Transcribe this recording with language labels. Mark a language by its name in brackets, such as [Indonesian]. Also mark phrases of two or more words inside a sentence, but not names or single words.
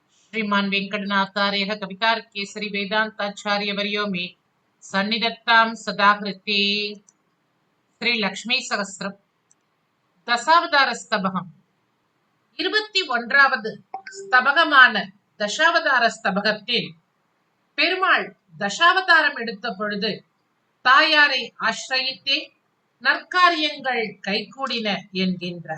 [Sanskrit] श्रीमान वेंकटनाथार्य कवितार्केसरी वेदांताचार्यवर्यो मे सन्निधत्तां सदा कृते। [Tamil] श्री लक्ष्मी सहस्रम தசாவதார ஸ்தபகம் 21வது ஸ்தபகமான தசாவதார ஸ்தபகத்தில் பெருமாள் தசாவதாரம் எடுத்த பொழுது தாயாரை ஆசிரயித்தே நற்காரியங்கள் கைகூடின என்கின்றார்.